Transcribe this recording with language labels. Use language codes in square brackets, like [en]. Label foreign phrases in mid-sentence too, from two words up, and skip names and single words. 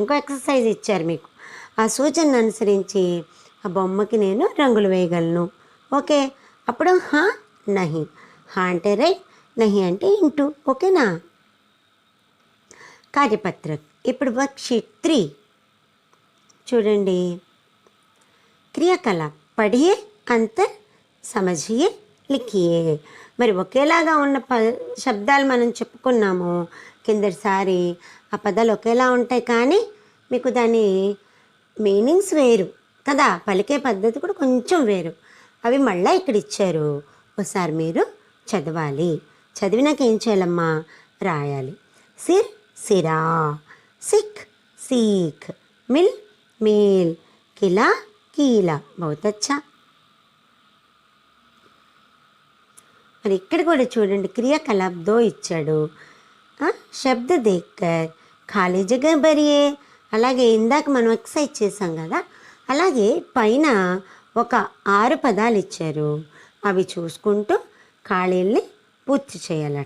[te] ఇంకో ఎక్సర్సైజ్ ఇచ్చారు మీకు, ఆ సూచనను అనుసరించి ఆ బొమ్మకి నేను రంగులు వేయగలను. ఓకే, అప్పుడు [hi] हाँ नहीं, [te] హా అంటే రైట్, నహి అంటే ఇంటూ. ఓకేనా? కార్యపత్రక్. ఇప్పుడు వర్క్షీట్ 3 చూడండి. [hi] क्रियाकलाप पढ़िए, अंतर समझिए, लिखिए. [te] మరి ఒకేలాగా ఉన్న శబ్దాలు మనం చెప్పుకున్నాము కిందటిసారి. ఆ పదాలు ఒకేలా ఉంటాయి కానీ మీకు దాని మీనింగ్స్ వేరు కదా, పలికే పద్ధతి కూడా కొంచెం వేరు. అవి మళ్ళీ ఇక్కడ ఇచ్చారు, ఒకసారి మీరు చదవాలి. చదివినాక ఏం చేయాలమ్మా? రాయాలి. [hi] सिर सिरा, सिक सीख, मिल मेल, किला कीला. बहुत अच्छा. [te] మరి ఇక్కడ కూడా చూడండి, క్రియాకలాప్ 2 ఇచ్చాడు. [hi] शब्द देखकर खाली जगह भरिए. [te] అలాగే ఇందాక మనం ఎక్సర్సైజ్ చేసాం కదా, అలాగే పైన ఒక 6 పదాలు ఇచ్చారు, అవి చూసుకుంటూ ఖాళీల్ని పూర్తి చేయాలట.